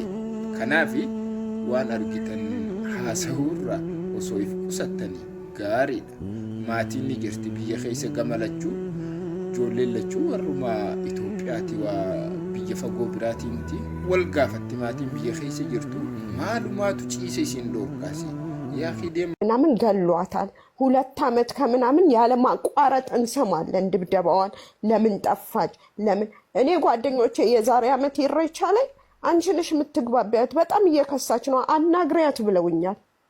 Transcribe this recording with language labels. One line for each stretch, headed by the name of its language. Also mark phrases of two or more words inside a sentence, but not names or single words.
Oromo: Kanaafi waan argitan haasa'uurraa osoo if qusattanii gaariidha. Maatiin ni jirti biyya keessa gamalachuu ijoolleen lachuu warruma Itoophiyaati waa biyya fagoo biraatii miti wal gaafatti maatiin biyya keessa jirtu maalumaatu ciise isin dhoorkaasi
Amharic: ያ ሂደም ምናምን ገሏታል 2 አመት ከምናምን ያለ ማቋረጥ እንሰማለን ድብደባዋን ለምን ጠፋች ለምን እኔ ጓደኞቼ የዛሬ አመት ኢሬቻ ላይ አንቺ ነሽ የምትግባቢያት በጣም እየከሳች ነው አናግሪያት ብለውኛል